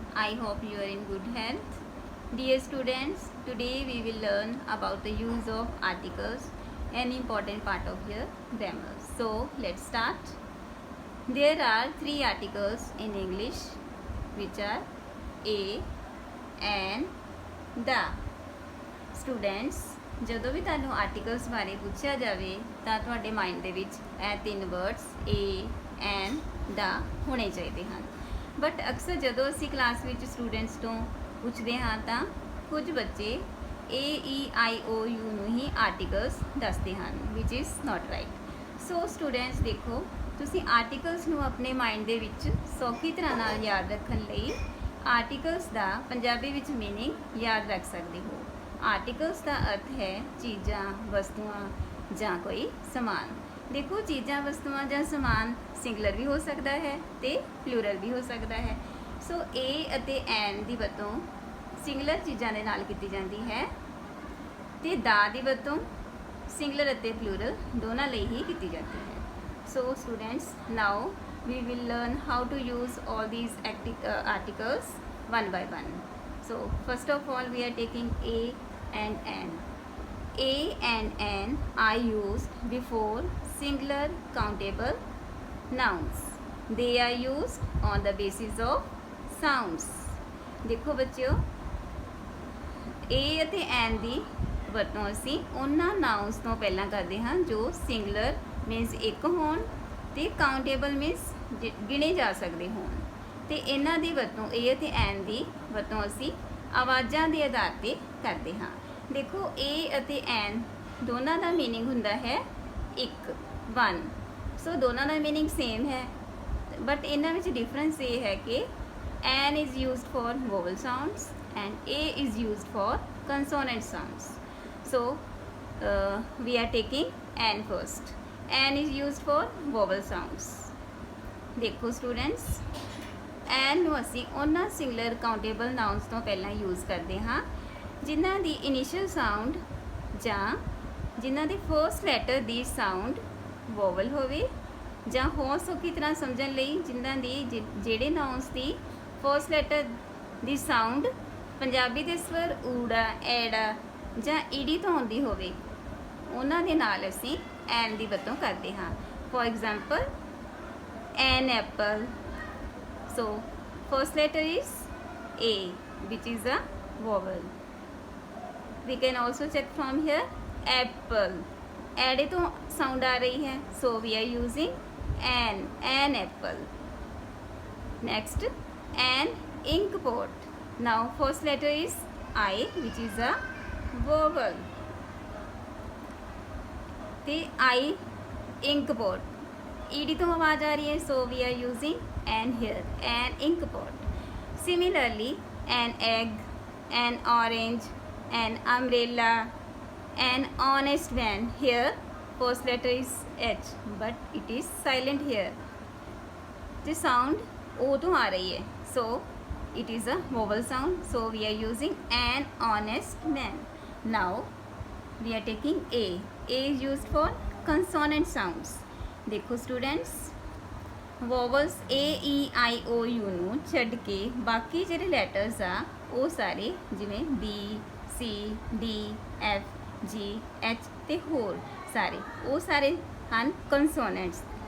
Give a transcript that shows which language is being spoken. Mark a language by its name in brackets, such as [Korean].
[English] I hope you are in good health. Dear students, today we will learn about the use of articles, an important part of your grammar. So, let's start. There are three articles in English which are a, an, the. [Punjabi] Students, ਜਦੋਂ ਵੀ ਤੁਹਾਨੂੰ articles ਬਾਰੇ ਪੁੱਛਿਆ ਜਾਵੇ ਤਾਂ ਤੁਹਾਡੇ mind ਦੇ ਵਿੱਚ ਇਹ ਤਿੰਨ ਵਰਡਸ ਏ, ਐਨ, ਦਾ ਹੋਣੇ ਚਾਹੀਦੇ ਹਨ। ਬਟ ਅਕਸਰ ਜਦੋਂ ਅਸੀਂ ਕਲਾਸ ਵਿੱਚ ਸਟੂਡੈਂਟਸ ਤੋਂ ਪੁੱਛਦੇ ਹਾਂ ਤਾਂ ਕੁਝ ਬੱਚੇ ਏ, ਈ, ਆਈ, ਓ, ਯੂ ਨੂੰ ਹੀ ਆਰਟੀਕਲਸ ਦੱਸਦੇ ਹਨ, [English] ਵਿਚ is not right. [Punjabi] So students ਦੇਖੋ, ਤੁਸੀਂ ਆਰਟੀਕਲਸ ਨੂੰ ਆਪਣੇ ਮਾਈਂਡ ਦੇ ਵਿੱਚ ਸੌਖੀ ਤਰ੍ਹਾਂ ਨਾਲ ਯਾਦ ਰੱਖਣ ਲਈ ਆਰਟੀਕਲਸ ਦਾ ਪੰਜਾਬੀ ਵਿੱਚ ਮੀਨਿੰਗ ਯਾਦ ਰੱਖ ਸਕਦੇ ਹੋ। ਆਰਟੀਕਲਸ ਦਾ ਅਰਥ ਹੈ ਚੀਜ਼ਾਂ, ਵਸਤੂਆਂ ਜਾਂ ਕੋਈ ਸਮਾਨ। ਦੇਖੋ, ਚੀਜ਼ਾਂ, ਵਸਤੂਆਂ ਜਾਂ ਸਮਾਨ ਸਿੰਗੂਲਰ ਵੀ ਹੋ ਸਕਦਾ ਹੈ ਤੇ ਪਲੂਰਲ ਵੀ ਹੋ ਸਕਦਾ ਹੈ। ਸੋ ਏ ਅਤੇ ਐਨ ਦੀ ਵਰਤੋਂ ਸਿੰਗੂਲਰ ਚੀਜ਼ਾਂ ਦੇ ਨਾਲ ਕੀਤੀ ਜਾਂਦੀ ਹੈ ਤੇ ਦਾ ਦੀ ਵਰਤੋਂ ਸਿੰਗੂਲਰ ਅਤੇ ਪਲੂਰਲ ਦੋਨਾਂ ਲਈ ਹੀ ਕੀਤੀ ਜਾਂਦੀ ਹੈ। [English] So students, now we will learn how to use all these articles one by one. So first of all, we are taking a and n. A and n are used before singular countable nouns. They are used on the basis of sounds. [Punjabi] ਦੇਖੋ ਬੱਚਿਓ, a ਅਤੇ n ਦੀ ਵਰਤੋਂ ਅਸੀਂ ਉਹਨਾਂ ਨਾਊਨਸ ਤੋਂ ਪਹਿਲਾਂ ਕਰਦੇ ਹਾਂ ਜੋ ਸਿੰਗੂਲਰ ਮੀਨਸ ਇੱਕ ਹੋਣ ਤੇ ਕਾਊਂਟੇਬਲ ਮੀਨਸ ਗਿਣੇ ਜਾ ਸਕਦੇ ਹੋਣ। ਤੇ ਇਹਨਾਂ ਦੀ ਵਰਤੋਂ ਏ ਅਤੇ ਐਨ ਦੀ ਵਰਤੋਂ ਅਸੀਂ ਆਵਾਜ਼ਾਂ ਦੇ ਆਧਾਰ 'ਤੇ ਕਰਦੇ ਹਾਂ। ਦੇਖੋ, ਏ ਅਤੇ ਐਨ ਦੋਨਾਂ ਦਾ ਮੀਨਿੰਗ ਹੁੰਦਾ ਹੈ ਇੱਕ, ਵਨ। ਸੋ ਦੋਨਾਂ ਦਾ ਮੀਨਿੰਗ ਸੇਮ ਹੈ, ਬਟ ਇਹਨਾਂ ਵਿੱਚ ਡਿਫਰੈਂਸ ਇਹ ਹੈ ਕਿ [English] An is used for vowel sounds and a is used for consonant sounds. So we are taking n first. n is used for vowel sounds. [Punjabi] ਦੇਖੋ ਸਟੂਡੈਂਟਸ, ਐਨ ਨੂੰ ਅਸੀਂ ਉਹਨਾਂ ਸਿੰਗੂਲਰ ਕਾਊਂਟੇਬਲ ਨਾਊਨਸ ਤੋਂ ਪਹਿਲਾਂ ਯੂਜ਼ ਕਰਦੇ ਹਾਂ ਜਿਨ੍ਹਾਂ ਦੀ ਇਨੀਸ਼ੀਅਲ ਸਾਊਂਡ ਜਾਂ ਜਿਨ੍ਹਾਂ ਦੇ ਫਰਸਟ ਲੈਟਰ ਦੀ ਸਾਊਂਡ ਵੋਵਲ ਹੋਵੇ, ਜਾਂ ਹੋਰ ਸੌਖੀ ਤਰ੍ਹਾਂ ਸਮਝਣ ਲਈ ਜਿਨ੍ਹਾਂ ਦੀ ਜਿਹੜੇ ਨਾਊਨਸ ਦੀ ਫਰਸਟ ਲੈਟਰ ਦੀ ਸਾਊਂਡ ਪੰਜਾਬੀ ਦੇ ਸਵਰ ਊੜਾ, ਐੜਾ ਜਾਂ ਈੜੀ ਤੋਂ ਆਉਂਦੀ ਹੋਵੇ, ਉਹਨਾਂ ਦੇ ਨਾਲ ਅਸੀਂ ਐਨ ਦੀ ਵਰਤੋਂ ਕਰਦੇ ਹਾਂ। [English] For example, an apple. So first letter is A, which is a vowel. We can also check from here apple. [Punjabi] ਐੜੇ ਤੋਂ ਸਾਊਂਡ ਆ ਰਹੀ ਹੈ, [English] so we are using an apple. Next, an ink pot. Now first letter is I, which is a vowel. ਤੇ I, ink pot. [Punjabi] ED ਤੋਂ आवाज़ आ रही है, [English] so we are using an here, an ink pot. Similarly, an egg, an orange, an umbrella, an honest man. Here first letter is H, but it is silent here. The sound O [Punjabi] ਤੋਂ आ रही है, [English] so it is a vowel sound, so we are using an honest man. Now we are taking A. A is used for consonant sounds. [Punjabi] ਦੇਖੋ students, ਵੋਵਲਸ A, E, I, O, you ਨੂੰ ਛੱਡ ਕੇ ਬਾਕੀ ਜਿਹੜੇ letters ਆ ਉਹ ਸਾਰੇ ਜਿਵੇਂ B, ਸੀ, D, F, ਜੀ, ਐਚ ਅਤੇ ਹੋਰ ਸਾਰੇ ਉਹ ਸਾਰੇ ਹਨ ਕੰਸੋਨੈਂਟਸ।